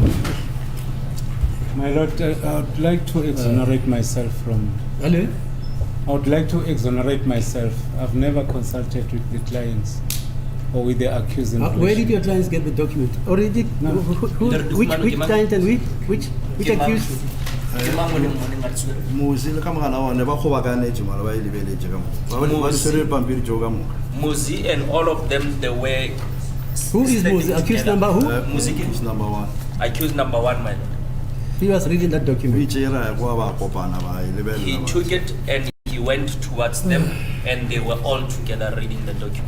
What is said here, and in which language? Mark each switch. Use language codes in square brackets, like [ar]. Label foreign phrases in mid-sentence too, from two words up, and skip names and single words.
[en] My lord, I would like to exonerate myself from... Hello? I would like to exonerate myself. I've never consulted with the clients or with the accused. Where did your clients get the document? Already? No. Which client and which accused? [tn] Muzi le ka mogala one ba go bakanetse mala ba ile beletse ka mo. Ba ba sere pampiri jo ka mo. [en] Muzi and all of them they were... Who is Muzi? Accused number who? Muzi is number 1. Accused number 1, man. He was reading that document. He took it and he went towards them and they were all together reading the document.